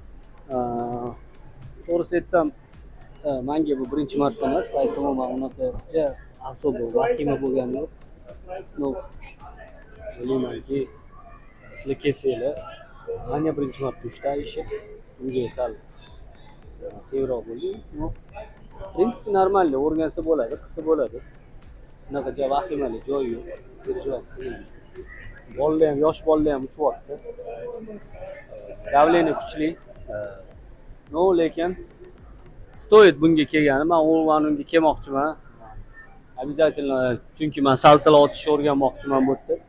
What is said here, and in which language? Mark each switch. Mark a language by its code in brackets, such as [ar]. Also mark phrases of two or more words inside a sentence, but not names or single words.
[uz] To'g'risi aytsam, menga bu birinchi marta emas, aytdim men unaqa особо vahima bo'lgani yo'q. No. Bilmaymanki, sizlar kelsanglar, menga birinchi marta ushlashib, unga sal qiyinroq bo'ldi. [ru] No. В принципе, нормально, [uz] o'rgansa bo'ladi, qilsa bo'ladi. Unaqa vahimali joyi yo'q. Bolalar ham, yosh bolalar ham uchyapti. Davleniya kuchli. No, lekin stoyt bunga kelgani. Men unga kelmoqchiman. Обязательно, chunki men saltala otishni o'rganmoqchiman bu yerda.